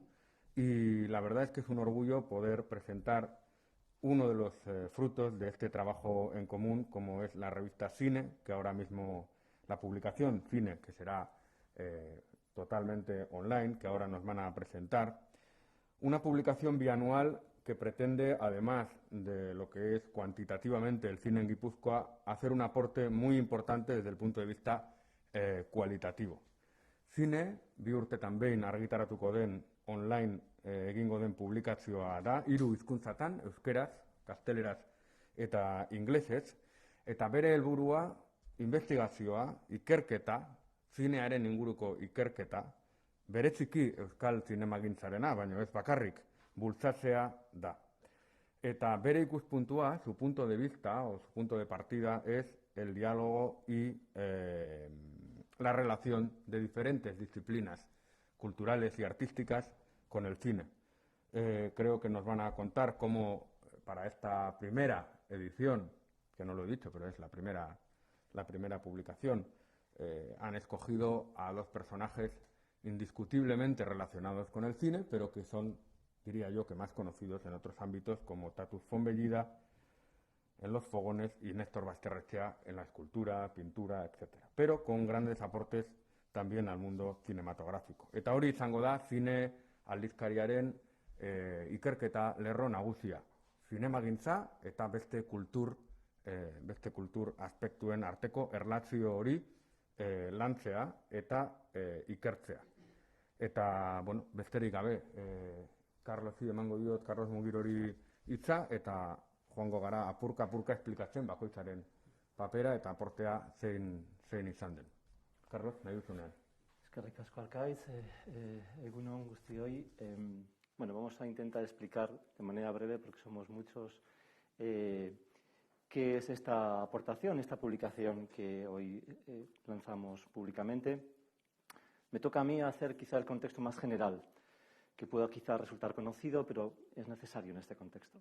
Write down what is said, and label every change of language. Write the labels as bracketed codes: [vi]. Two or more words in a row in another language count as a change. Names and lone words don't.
[es] Y la verdad es que es un orgullo poder presentar uno de los frutos de este trabajo en común, como es la revista Cine, que ahora mismo la publicación Cine, que será totalmente online, que ahora nos van a presentar, una publicación bianual que pretende, además de lo que es cuantitativamente el cine en Guipúzcoa, hacer un aporte muy importante desde el punto de vista cualitativo. Cine, [eu] bi urtetan behin argitaratuko den online egingo den publikazioa da, 3 hizkuntzatan, euskeraz, gazteleraz eta inglesez, eta bere helburua investigazioa, ikerketa, zinearen inguruko ikerketa, bereziki euskal zinemagintzarena, baina ez bakarrik, bultzatzea da. Eta bere ikuspuntua, [es] su punto de vista o su punto de partida es el diálogo y la relación de diferentes disciplinas culturales y artísticas con el cine. Creo que nos van a contar cómo para esta primera edición, que no lo he dicho, pero es la primera publicación, han escogido a 2 personajes indiscutiblemente relacionados con el cine, pero que son, diría yo, que más conocidos en otros ámbitos, como Tatus Fonbellida en los fogones y Néstor Basterrechea en la escultura, pintura, etc. Pero con grandes aportes también al mundo cinematográfico. [eu] Eta hori izango da zine aldizkariaren ikerketa lerro nagusia. Zinemagintza eta beste kultur aspektuen arteko erlazio hori lantzea eta ikertzea. Eta, bueno, besterik gabe, Carlosi emango diot, Carlos Mugirori hitza, eta joango gara apurka-apurka esplikatzen bakoitzaren papera eta aportea zein izan den. Carlos, nahi duzunean. Eskerrik asko Alkaiz, egun on guztioi. [es] Bueno, vamos a intentar explicar de manera breve, porque somos muchos, qué es esta aportación, esta publicación que hoy lanzamos públicamente. Me toca a mí hacer quizá el contexto más general, que pueda quizá resultar conocido, pero es necesario en este contexto.